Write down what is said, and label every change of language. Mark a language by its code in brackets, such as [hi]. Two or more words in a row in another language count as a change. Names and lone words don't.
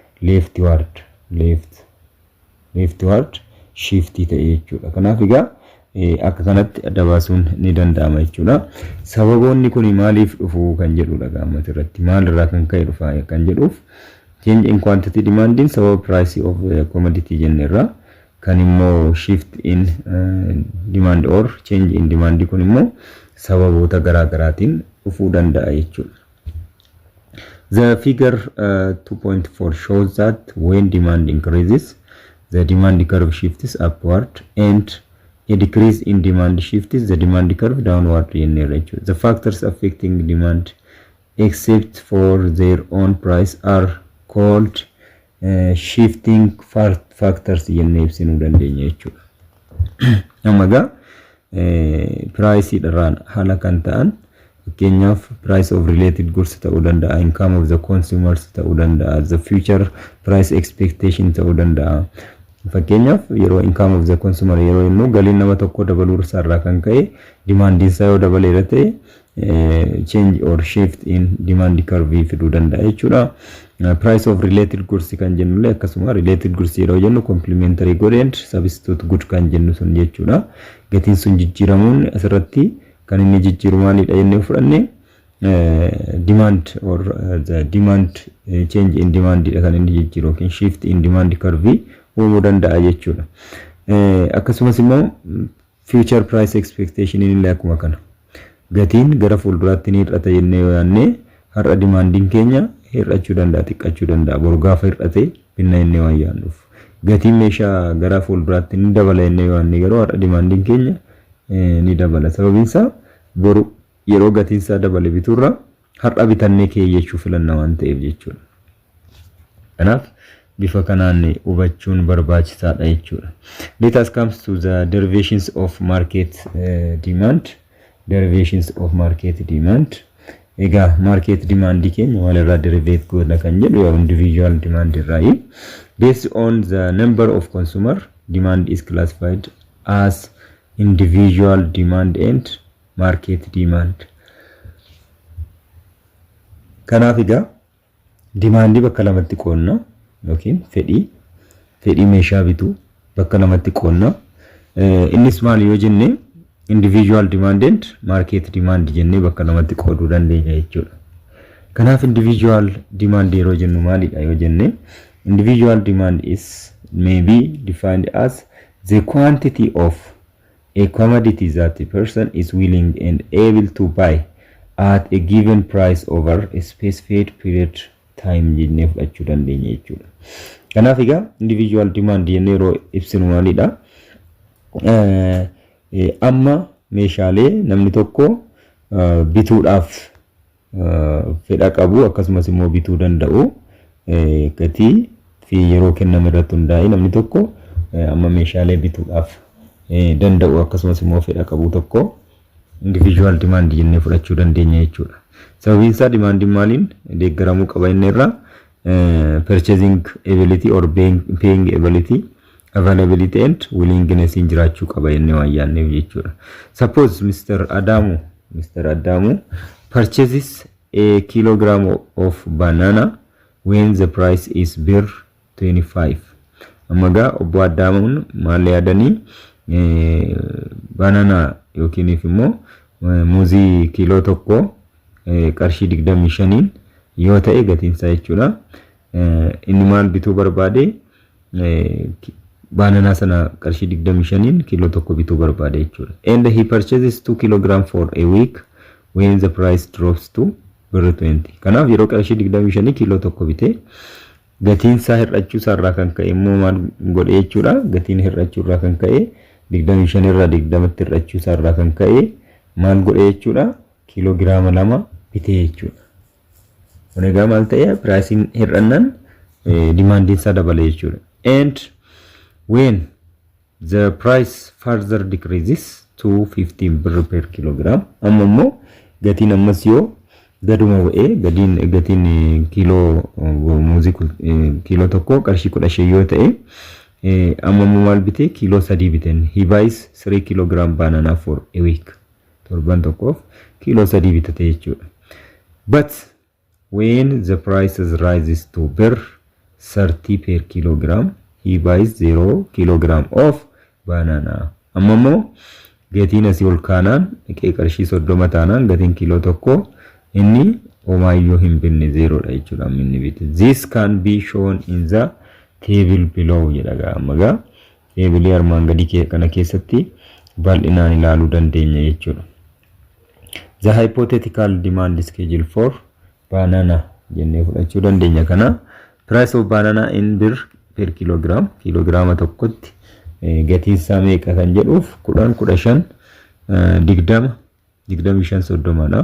[en] leftward shift [om] ta'e jechuudha kanaaf egaa akka kanatti adda baasuun ni danda'ama jechuudha sababoonni kun maaliif dhufu kan jedhudha gaammat irratti maalirraa kan ka'e dhufa kan jedhuuf [en] change in quantity demanding [om] sababa [en] price of commodity [om] jennerra kan immoo [en] shift in demand or change in demand [om] kun immoo sababoota garaa garaatiin dhufuu danda'a jechuudha [en] the figure 2.4 shows that when demand increases the demand curve shifts upward and a decrease in demand shifts the demand curve downward the factors affecting demand except for their own price are called shifting factors [om] jennee ibsinuu dandeenya jechuudha amaga price dharaan haala kan ta'an fakkeenyaaf [en] price of related goods [om] ta'uu danda'a [en] income of the consumers [om] ta'uu danda'a [en] the future price expectation [om] ta'uu danda'a fakkeenyaaf yeroo [en] income of the consumer [om] yeroo inni galiin nama tokko dabaluu irraa kan ka'e demand isaa yoo dabaleera ta'e [en] change or shift in demand curve [om] fiduu danda'a jechuudha [en] price of related goods [om] kan jennulle akkasuma [en] related goods [om] yeroo jennu [en] complementary good and substitute good [om] kan jennu sun jechuudha gatiin sun jijjiiramuun asirratti kan inni jijjiiru maalidha jennee fudhanne [en] demand or the demand change in demand [om] kan inni jijjiiru yookiin [en] shift in demand curve [om] uumuu danda'a jechuudha akkasumas immoo [en] future price expectation [om] illee akkuma kana gatiin gara fuulduraatti ni hir'ata jennee yoo yaanne har'a demanding keenya hir'achuu danda'a xiqqachuu danda'a boru gaafa hir'ate binna jennee waan yaannuuf gatiin meeshaa gara fuulduraatti ni dabala jennee yoo yaanne garuu har'a demanding keenya ni dabala sababiin isaa boru yeroo gatiin isaa dabale biturra har'a bitannee keeyyachuu filanna waan ta'eef jechuudha kanaaf bifa kanaan hubachuun barbaachisaadha jechuudha [en] let us comes to the derivations of market demand ega market demand keenya [om] walirraa derivate goona kan jedhu [en] individual demand irraa based on the number of consumer demand is classified as individual demand and market demand [om] kanaaf ega demand bakka lamatti qoonna yookiin fedhii meeshaa bitu bakka lamatti qoonna innis maal yoo jenne [en] individual demand and market demand [om] jennee bakka lamatti qooduu dandeenya jechuudha kanaaf [en] individual demand [om] yeroo jennu maalidha yoo jenne [en] individual demand is may be defined as the quantity of a commodity that a person is willing and able to buy at a given price over a specified period time [om] jennee fudhachuu dandeenya jechuudha kanaaf egaa [en] individual demand [om] jennee yeroo ibsinu maalidha amma meeshaalee namni tokko bituudhaaf fedha qabu akkasumas immoo bituu danda'u gatii fi yeroo kenname irratti hundaa'e namni tokko amma meeshaalee bituudhaaf danda'u akkasumas immoo fedha qabu tokko [en] individual demand [om] jennee fudhachuu dandeenya jechuudha sababiin isaa demand maaliin deeggaramuu qaba inni irraa [en] purchasing ability or paying ability availability and willingness [om] in jiraachuu qaba jennee waan yaanneef jechuudha [en] suppose Mr. Adamu purchases a kilogram of banana when the price is bir [om] 25 amaga obbo Adamuun maal yaadanii banana yookiin immoo muuzii kilo tokko qarshii 25 yoo ta'e gatiin isaa jechuudha. Inni maal bituu barbaade baananaa sana qarshii 25 kiiloo tokko bituu barbaade jechuudha. [en] And he purchases 2 kg for a week when the price drops to $20. [om] Kanaaf yeroo qarshii 25 kiiloo tokko bitee gatiin isaa hir'achuu irraa kan ka'e immoo maal godhe jechuudha. Gatiin hir'achuu irraa kan ka'e 25 irraa 20tti hir'achuu irraa kan ka'e maal godhe jechuudha. Kiloogiraama 2 bitee jechuudha. Kun egaa maal ta'e pricing hir'annaan demandin isaa dabale jechuudha. [en] And when the price further decreases to 15 birr per kilogram, [om] amma immoo gatiin ammas yoo gaduma bu'ee gatiin kiiloo muuzii kiiloo tokko qarshii 15 yoo ta'e amma immoo maal bitee kiiloo 3 biteen. [en] He buys 3 kg banana for a week. [om] Torban tokkoof kiiloo 3 bitate jechuudha. [en] But when the prices rises to birr 30 per kilogram, he buys 0 kg of banana. [om] Amma immoo gatiin asii ol kaanaan dhiqee qarshii 30 taanaan gatiin kiiloo tokko inni omaayyoo hin binne 0 dha jechuudha inni bite. [en] This can be shown in the table below [om] jedha ammagaa table armaan gadii kana keessatti bal'inaan ilaaluu dandeenya jechuudha. [en] The hypothetical demand schedule for banana [om] jennee fudhachuu dandeenya kana. [en] Price of banana in birr per kilogram [om] kilograama tokkotti gatiin isaa meeqa kan jedhuuf 10 15 20 25 30 dha.